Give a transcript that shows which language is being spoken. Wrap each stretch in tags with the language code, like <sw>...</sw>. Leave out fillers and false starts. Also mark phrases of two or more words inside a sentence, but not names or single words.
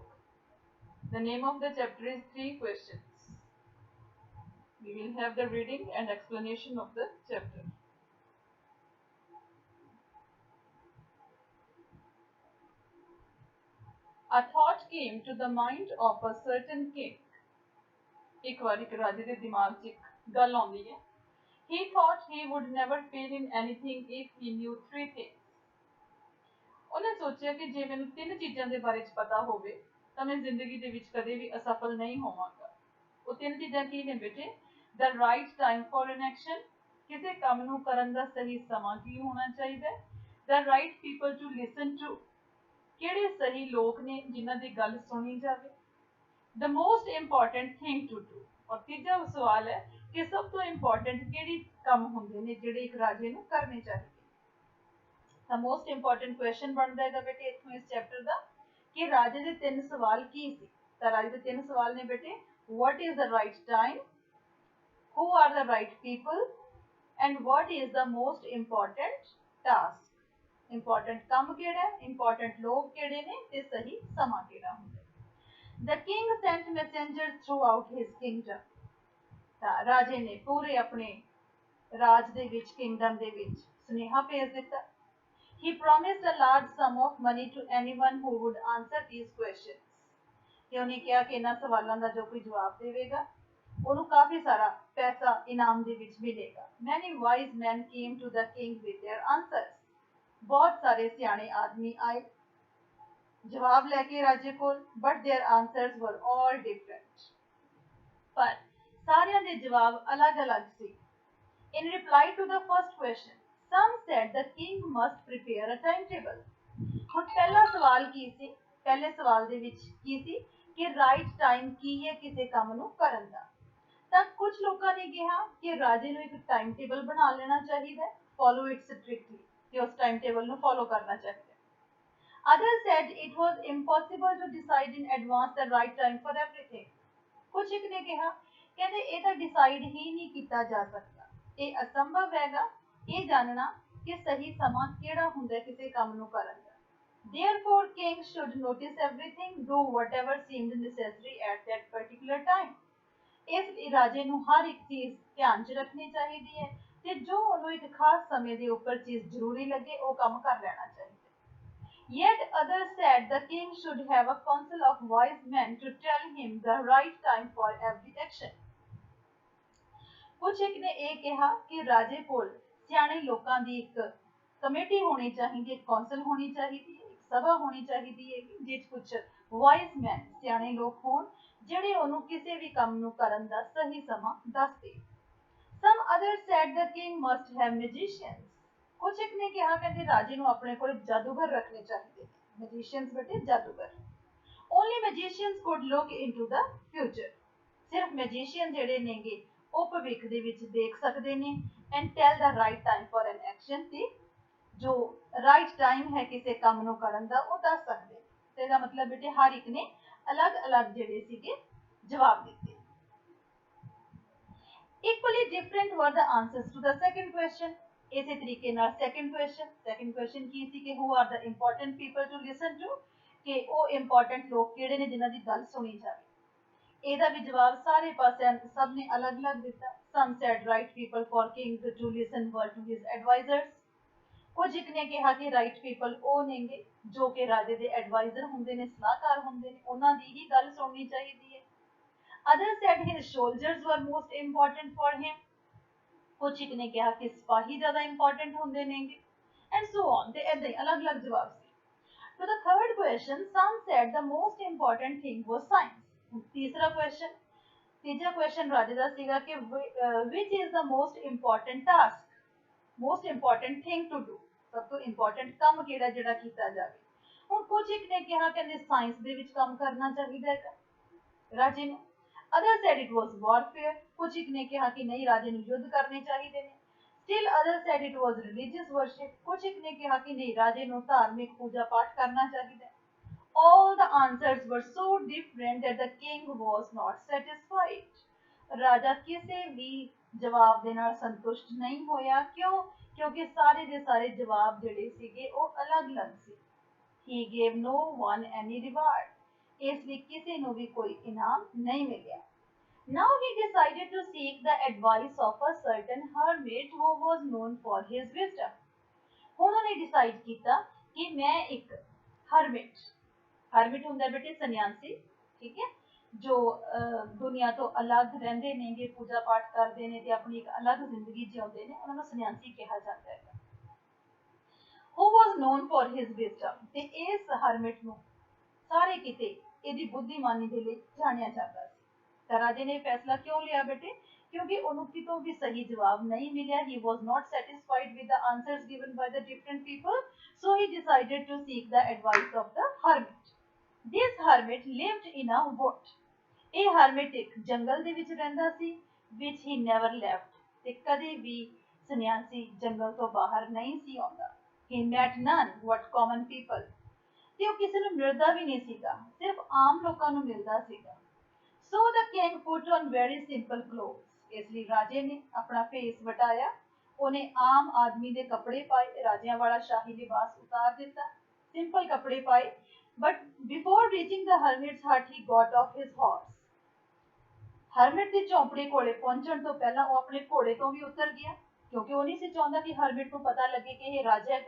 <en>The name of the chapter is Three Questions. We will have the reading and explanation of the chapter. A thought came to the mind of a certain king.</en> <pa>ਇੱਕ ਬਾਰ ਇੱਕ ਰਾਜੇ ਕੇ ਦਿਮਾਗ 'ਚ ਇੱਕ ਗੱਲ ਆਉਂਦੀ ਹੈ.</pa> <en>He thought he would never fail in anything if he knew three things.</en> <pa>ਉਹਨੇ ਸੋਚਿਆ ਕਿ ਜੇ ਮੈਨੂੰ ਤਿੰਨ ਚੀਜ਼ਾਂ ਦੇ ਬਾਰੇ 'ਚ ਪਤਾ ਹੋਵੇ ਤਾਂ ਮੈਂ ਜ਼ਿੰਦਗੀ ਦੇ ਵਿੱਚ ਕਦੇ ਵੀ ਅਸਫਲ ਨਹੀਂ ਹੋਵਾਂਗਾ. ਉਹ ਤਿੰਨ ਚੀਜ਼ਾਂ ਕੀ ਨੇ ਬੇਟੇ?</pa> <en>The right time for an action,</en> <pa>ਕਿਸੇ ਕੰਮ ਨੂੰ ਕਰਨ ਦਾ ਸਹੀ ਸਮਾਂ ਕੀ ਹੋਣਾ ਚਾਹੀਦਾ ਹੈ.</pa> <en>The right people to listen to,</en> <pa>ਕਿਹੜੇ ਸਹੀ ਲੋਕ ਨੇ ਜਿਨ੍ਹਾਂ ਦੀ ਗੱਲ ਸੁਣੀ ਜਾਵੇ.</pa> <en>The most important thing to do,</en> <pa>ਔਰ ਤੀਜਾ ਸਵਾਲ ਹੈ ਕਿ ਸਭ ਤੋਂ ਇੰਪੋਰਟੈਂਟ ਕਿਹੜੀ ਕੰਮ ਹੁੰਦੇ ਨੇ ਜਿਹੜੇ ਇੱਕ ਰਾਜੇ ਨੂੰ ਕਰਨੇ ਚਾਹੀਦੇ.</pa> <en>The most important question</en> <pa>ਬਣਦਾ ਹੈਗਾ ਬੇਟੇ ਇੱਥੋਂ ਇਸ ਚੈਪਟਰ ਦਾ ਕਿ ਰਾਜੇ ਦੇ ਤਿੰਨ ਸਵਾਲ ਕੀ ਸੀ. ਤਾਂ ਰਾਜੇ ਦੇ ਤਿੰਨ ਸਵਾਲ ਨੇ ਬੇਟੇ,</pa> <en>what is the right time, who are the right people, and what is the most important task.</en> <pa>ਇੰਪੋਰਟੈਂਟ ਕੰਮ ਕਿਹੜਾ ਹੈ, ਇੰਪੋਰਟੈਂਟ ਲੋਕ ਕਿਹੜੇ ਨੇ ਤੇ ਸਹੀ ਸਮਾਂ ਕਿਹੜਾ ਹੁੰਦਾ ਹੈ.</pa> <en>The king sent messengers throughout his kingdom.</en> <pa>ਤਾਂ ਰਾਜੇ ਨੇ ਪੂਰੇ ਆਪਣੇ ਰਾਜ ਦੇ ਵਿੱਚ, ਕਿੰਗਡਮ ਦੇ ਵਿੱਚ ਸੁਨੇਹਾ ਭੇਜ ਦਿੱਤਾ.</pa> <en>He promised a large sum of money to anyone who would answer these questions.</en> <pa>ਕਿ ਉਹਨੇ ਕਿਹਾ ਕਿ ਇਹਨਾਂ ਸਵਾਲਾਂ ਦਾ ਜੋ ਕੋਈ ਜਵਾਬ ਦੇਵੇਗਾ ਉਹਨੂੰ ਕਾਫੀ ਸਾਰਾ ਪੈਸਾ ਇਨਾਮ ਦੇ ਵਿੱਚ ਮਿਲੇਗਾ.</pa> <en>Many wise men came to the king with their answers.</en> <pa>ਬਹੁਤ ਸਾਰੇ ਸਿਆਣੇ ਆਦਮੀ ਆਏ ਜਵਾਬ ਲੈ ਕੇ ਰਾਜੇ ਕੋਲ,</pa> <en>but their answers were all different.</en> <pa>ਪਰ ਸਾਰਿਆਂ ਦੇ ਜਵਾਬ ਅਲੱਗ-ਅਲੱਗ ਸੀ.</pa> <en>In reply to the first question, some said the king must prepare a timetable.</en> <pa>ਹੁਣ ਪਹਿਲਾ ਸਵਾਲ ਕੀ ਸੀ? ਪਹਿਲੇ ਸਵਾਲ ਦੇ ਵਿੱਚ ਕੀ ਸੀ ਕਿ</pa> <en>right time</en> <pa>ਕੀ ਹੈ ਕਿਸੇ ਕੰਮ ਨੂੰ ਕਰਨ ਦਾ. ਤਾਂ ਕੁਝ ਲੋਕਾਂ ਨੇ ਕਿਹਾ ਕਿ ਰਾਜੇ ਨੂੰ ਇੱਕ</pa> <en>time table</en> <pa>ਬਣਾ ਲੈਣਾ ਚਾਹੀਦਾ ਹੈ,</pa> <en>follow it strictly,</en> <pa>ਕਿ ਉਸ</pa> <en>time table</en> <pa>ਨੂੰ ਫੋਲੋ ਕਰਨਾ ਚਾਹੀਦਾ ਹੈ.</pa> <en>Others said it was impossible to decide in advance the right time for everything.</en> <pa>ਕੁਝ ਇੱਕ ਨੇ ਕਿਹਾ ਕਹਿੰਦੇ ਇਹ ਤਾਂ ਡਿਸਾਈਡ ਹੀ ਨਹੀਂ ਕੀਤਾ ਜਾ ਸਕਦਾ, ਇਹ ਅਸੰਭਵ ਹੈਗਾ ਇਹ ਜਾਣਨਾ ਕਿ ਸਹੀ ਸਮਾਂ ਕਿਹੜਾ ਹੁੰਦਾ ਕਿਸੇ ਕੰਮ ਨੂੰ ਕਰਨ ਦਾ.</pa> <en>Therefore, king should notice everything, do whatever seemed necessary at that particular time.</en> <pa>ਇਸ ਲਈ ਰਾਜੇ ਨੂੰ ਹਰ ਇੱਕ ਚੀਜ਼ ਧਿਆਨ 'ਚ ਰੱਖਣੀ ਚਾਹੀਦੀ ਹੈ ਤੇ ਜੋ ਉਹਨੂੰ ਇੱਕ ਖਾਸ ਸਮੇਂ ਦੇ ਉੱਪਰ ਚੀਜ਼ ਜ਼ਰੂਰੀ ਲੱਗੇ ਉਹ ਕੰਮ ਕਰ ਲੈਣਾ ਚਾਹੀਦਾ.</pa> <en>Yet others said the king should have a council of wise men to tell him the right time for every action.</en> <pa>ਕੁਝ ਇੱਕ ਨੇ ਇਹ ਕਿਹਾ ਕਿ ਰਾਜੇ ਕੋਲ ਸਿਆਣੇ ਲੋਕਾਂ ਦੀ ਇੱਕ ਕਮੇਟੀ ਹੋਣੀ ਚਾਹੀਦੀ ਹੈ, ਇੱਕ ਕੌਂਸਲ ਹੋਣੀ ਚਾਹੀਦੀ ਹੈ, ਇੱਕ ਸਭਾ ਹੋਣੀ ਚਾਹੀਦੀ ਹੈ ਜਿਸ ਕੁਝ</pa> <en>wise men</en> <pa>ਸਿਆਣੇ ਲੋਕ ਹੋਣ ਜਿਹੜੇ ਉਹਨੂੰ ਕਿਸੇ ਵੀ ਕੰਮ ਨੂੰ ਕਰਨ ਦਾ ਸਹੀ ਸਮਾਂ ਦੱਸ ਦੇ.</pa> <en>Some others said the king must have magicians.</en> <pa>ਕੁਝ ਇੱਕ ਨੇ ਕਿਹਾ ਕਹਿੰਦੇ ਰਾਜੇ ਨੂੰ ਆਪਣੇ ਕੋਲ ਜਾਦੂਗਰ ਰੱਖਣੇ ਚਾਹੀਦੇ ਨੇ. ਮੈਜੀਸ਼ੀਅਨਸ ਬੇਟੇ ਜਾਦੂਗਰ.</pa> <en>Only magicians could look into the future.</en> <pa>ਸਿਰਫ ਮੈਜੀਸ਼ੀਅਨ ਜਿਹੜੇ ਨੇਗੇ ਉਹ ਭਵਿੱਖ ਦੇ ਵਿੱਚ ਦੇਖ ਸਕਦੇ ਨੇ</pa> <en>and tell the right time for an action,</en> <pa>ਤੇ ਜੋ</pa> <en>right time</en> <pa>ਹੈ ਕਿਸੇ ਕੰਮ ਨੂੰ ਕਰਨ ਦਾ ਉਹ ਦੱਸ ਸਕਦੇ. ਤੇ ਇਹਦਾ ਮਤਲਬ ਬੇਟੇ ਹਰ ਇੱਕ ਨੇ ਅਲੱਗ-ਅਲੱਗ ਜਿਹੜੇ ਸੀਗੇ ਜਵਾਬ ਦਿੱਤੇ.</pa> <en>Equally different were the answers to the second question.</en> <pa>ਇਸੇ ਤਰੀਕੇ ਨਾਲ</pa> <en>second question</en> <pa>ਕੀ ਸੀ ਕਿ</pa> <en>who are the important people to listen to,</en> <pa>ਕਿ ਉਹ important ਲੋਕ ਕਿਹੜੇ ਨੇ ਜਿਨ੍ਹਾਂ ਦੀ ਗੱਲ ਸੁਣੀ ਜਾਵੇ. ਇਹਦਾ ਵੀ ਜਵਾਬ ਸਾਰੇ ਪਾਸਿਆਂ ਸਭ ਨੇ ਅਲੱਗ-ਅਲੱਗ ਦਿੱਤਾ.</pa> <en>Some said right people for king to listen were to his advisors.</en> <pa>ਕੁਝ ਇੱਕ ਨੇ ਕਿਹਾ ਕਿ</pa> <en>right people</en> <pa>ਉਹ ਨੇਗੇ ਜੋ ਕਿ ਰਾਜੇ ਦੇ ਐਡਵਾਈਜ਼ਰ ਹੁੰਦੇ ਨੇ, ਸਲਾਹਕਾਰ ਹੁੰਦੇ ਨੇ, ਉਹਨਾਂ ਦੀ ਹੀ ਗੱਲ ਸੁਣਨੀ ਚਾਹੀਦੀ ਹੈ.</pa> <en>Others said his soldiers were most important for him.</en> <pa>ਕੁਝ ਇੱਕ ਨੇ ਕਿਹਾ ਕਿ ਸਿਪਾਹੀ ਜ਼ਿਆਦਾ ਇੰਪੋਰਟੈਂਟ ਹੁੰਦੇ ਨੇਗੇ</pa> <en>and so on.</en> <pa>ਤੇ ਏਦਾਂ ਹੀ ਅਲੱਗ-ਅਲੱਗ ਜਵਾਬ ਸੀ.</pa> <en>To the third question, some said the most important thing was science.</en> <pa>ਤੀਸਰਾ ਕੁਐਸਚਨ, ਤੀਜਾ ਕੁਐਸਚਨ ਰਾਜੇ ਦਾ ਸੀਗਾ ਕਿ</pa> <en>which is the most important task, most important thing to do,</en> <pa>ਸਭ ਤੋਂ ਇੰਪੋਰਟੈਂਟ ਕੰਮ ਕਿਹੜਾ ਜਿਹੜਾ ਕੀਤਾ ਜਾਵੇ. ਹੁਣ ਕੁਝ ਇੱਕ ਨੇ ਕਿਹਾ ਕਹਿੰਦੇ ਸਾਇੰਸ ਦੇ ਵਿੱਚ ਕੰਮ ਕਰਨਾ ਚਾਹੀਦਾ ਹੈ ਰਾਜੇ ਨੂੰ.</pa> <en>Others said it was warfare.</en> <pa>ਕੁਝ ਇੱਕ ਨੇ ਕਿਹਾ ਕਿ ਨਹੀਂ ਰਾਜੇ ਨੂੰ ਯੁੱਧ ਕਰਨੇ ਚਾਹੀਦੇ ਨੇ.</pa> <en>Still others said it was religious worship.</en> <pa>ਕੁਝ ਇੱਕ ਨੇ ਕਿਹਾ ਕਿ ਨਹੀਂ ਰਾਜੇ ਨੂੰ ਧਾਰਮਿਕ ਪੂਜਾ ਪਾਠ ਕਰਨਾ ਚਾਹੀਦਾ ਹੈ.</pa> <en>All the answers were so different that the king was not satisfied.</en> <pa>ਰਾਜਾ ਕਿਸੇ ਵੀ ਜਵਾਬ ਦੇ ਨਾਲ ਸੰਤੁਸ਼ਟ ਨਹੀਂ ਹੋਇਆ। ਕਿਉਂ? ਕਿਉਂਕਿ ਸਾਰੇ ਦੇ ਸਾਰੇ ਜਵਾਬ ਜਿਹੜੇ ਸੀਗੇ ਵੋ ਅਲੱਗ ਅਲੱਗ ਸੀ।</pa> <en>He gave no one any reward,</en> <pa>ਇਸ ਲਈ ਕਿਸੇ ਨੂੰ ਭੀ ਕੋਈ ਇਨਾਮ ਨਹੀਂ ਮਿਲਿਆ।</pa> <en>Now he decided to seek the advice of a certain hermit who was known for his wisdom.</en> <pa>ਹੁਣ ਉਹਨੇ ਡਿਸਾਈਡ ਕੀਤਾ ਕਿ ਮੈਂ ਇੱਕ ਹਰਮਿਟ ਹੁੰਦਾ ਬੇਟੇ ਸੰਨਿਆਸੀ, ਠੀਕ ਹੈ, ਜੋ ਦੁਨੀਆ ਤੋਂ ਅਲੱਗ ਰਹਿੰਦੇ ਨੇਗੇ, ਪੂਜਾ ਪਾਠ ਕਰਦੇ ਨੇ ਤੇ ਆਪਣੀ ਇੱਕ ਅਲੱਗ ਜ਼ਿੰਦਗੀ ਜਿਉਂਦੇ ਨੇ, ਉਹਨਾਂ ਨੂੰ ਸੰਨਿਆਸੀ ਕਿਹਾ ਜਾਂਦਾ ਹੈ।</pa> <en>who was known for his wisdom,</en> <pa>ਤੇ ਇਸ ਹਰਮਿਟ ਨੂੰ ਸਾਰੇ ਕਿਤੇ ਇਹਦੀ ਬੁੱਧੀਮਾਨੀ ਦੇ ਲਈ ਜਾਣਿਆ ਜਾਂਦਾ ਸੀ। ਤਾਂ ਰਾਜੇ ਨੇ ਫੈਸਲਾ ਕਿਉਂ ਲਿਆ ਬੇਟੇ? ਕਿਉਂਕਿ ਉਹਨੂੰ ਕਿਤੋਂ ਵੀ ਸਹੀ ਜਵਾਬ ਨਹੀਂ ਮਿਲਿਆ।</pa> <en>He was not satisfied with the answers given by the different people, so he decided to seek the advice of the hermit. This hermit lived in a wood.</en> <pa>ਇਹ hermit ਇੱਕ ਜੰਗਲ ਦੇ ਵਿੱਚ ਰਹਿੰਦਾ ਸੀ,</pa> <en>which he never left,</en> <pa>ਤੇ ਕਦੇ ਵੀ ਸੰਨਿਆਸੀ ਜੰਗਲ ਤੋਂ ਬਾਹਰ ਨਹੀਂ ਸੀ ਆਉਂਦਾ।</pa> <en>He met none but common people,</en> <pa>ਤੇ ਉਹ ਕਿਸੇ ਨੂੰ ਮਿਲਦਾ ਵੀ ਨਹੀਂ ਸੀਗਾ, ਸਿਰਫ ਆਮ ਲੋਕਾਂ ਨੂੰ ਮਿਲਦਾ ਸੀਗਾ।</pa> <en>So the king put on very simple clothes,</en> <pa>ਇਸ ਲਈ ਰਾਜੇ ਨੇ ਆਪਣਾ ਫੇਸ ਵਟਾਇਆ, ਉਹਨੇ ਆਮ ਆਦਮੀ ਦੇ ਕੱਪੜੇ ਪਾਏ, ਰਾਜਿਆਂ ਵਾਲਾ ਸ਼ਾਹੀ ਲਿਬਾਸ ਉਤਾਰ ਦਿੱਤਾ, ਸਿੰਪਲ ਕੱਪੜੇ ਪਾਏ।</pa> <en>But before reaching the hermit's hut, he got off his horse.</en> <pa>ਹਰਮਿਟ ਦੀ ਝੌਂਪੜੀ ਕੋਲੇ ਪਹੁੰਚਣ ਤੋਂ ਪਹਿਲਾਂ ਉਹ ਆਪਣੇ ਘੋੜੇ ਤੋਂ ਵੀ ਉਤਰ ਗਿਆ, ਕਿਉਂਕਿ ਉਹ ਨਹੀਂ ਸੀ ਚਾਹੁੰਦਾ ਕਿ ਹਰਮਿਟ ਨੂੰ ਪਤਾ ਲੱਗੇ ਕਿ ਇਹ ਰਾਜਾ ਹੈਗਾ।</pa>